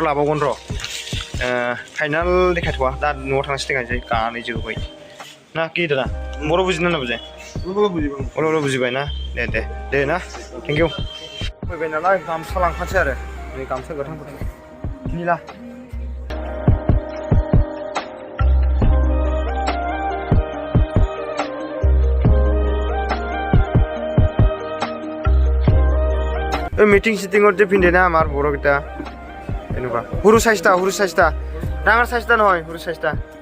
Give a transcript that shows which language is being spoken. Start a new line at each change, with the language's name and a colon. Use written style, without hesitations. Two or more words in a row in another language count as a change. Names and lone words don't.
Bodo: लाबावगोन र' फाइनाल देखायथ'वा दा न'आव थांनासो देखायनोसै गानै जोब्बाय ना कि दाना बर' बुजिना ना बुजाय बर' बुजिबाय ना दे ना
English: thank you
Bodo: फैबाय नालाय गामसा लांखानोसै आरो नै गामसा गोथांफोर निला
Assamese: মিটিং সিটিংত যে পিন্ধে না আমাৰ বড়কেইটা এনেকুৱা সৰু চাইজটা ডাঙৰ চাইজটা নহয় সৰু চাইজটা